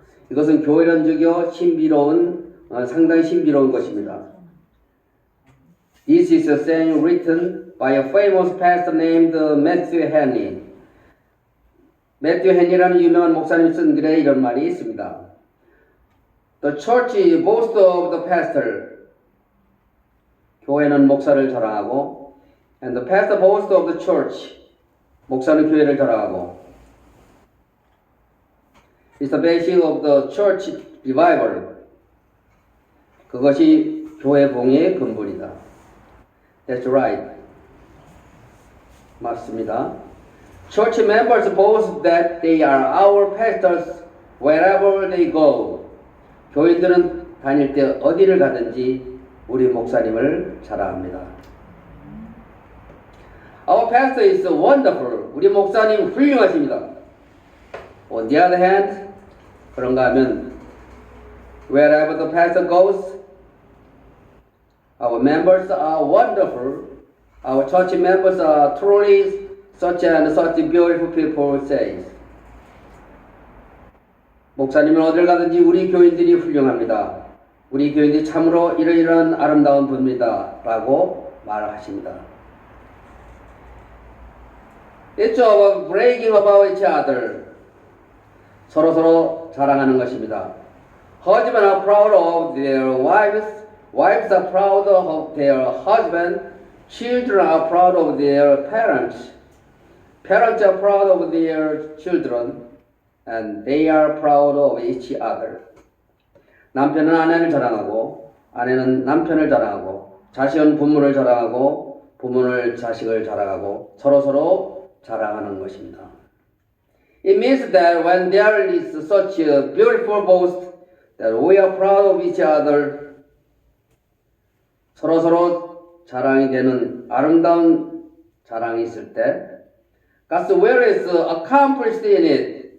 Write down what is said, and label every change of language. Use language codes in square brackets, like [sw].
[ko] 이것은 교회론적이요 신비로운 상당히 신비로운 것입니다. [en] This is a saying written by a famous pastor named Matthew Henry. [ko] 매튜 헨리라는 유명한 목사님이 쓴 글에 이런 말이 있습니다. [en] The church boasts of the pastor. [ko] 교회는 목사를 자랑하고, [en] and the pastor boasts of the church. [ko] 목사는 교회를 자랑하고. [en] It's the basis of the church revival. [ko] 그것이 교회 봉의 근본이다. [en] That's right. [ko] 맞습니다. [en] Church members boast that they are our pastors wherever they go. [ko] 교인들은 다닐 때 어디를 가든지 우리 목사님을 자랑합니다. [en] Our pastor is wonderful. [ko] 우리 목사님 훌륭하십니다. [en] On the other hand, [ko] 그런가 하면 [en] wherever the pastor goes, our members are wonderful. Our church members are truly such and such beautiful people, says. [ko] 목사님은 어딜 가든지 우리 교인들이 훌륭합니다. 우리 교인들이 참으로 이러이러한 아름다운 분입니다. 라고 말하십니다. [en] It's about bragging about each other. [ko] 서로 자랑하는 것입니다. [en] Husbands are proud of their wives. Wives are proud of their husband. Children are proud of their parents. Parents are proud of their children. And they are proud of each other. [ko] 남편은 아내를 자랑하고, 아내는 남편을 자랑하고, 자식은 부모를 자랑하고, 부모는 자식을 자랑하고, 서로 자랑하는 것입니다. [en] It means that when there is such a beautiful boast that we are proud of each other, [ko] 서로 자랑이 되는 아름다운 자랑이 있을 때, [en] God's will is accomplished in it.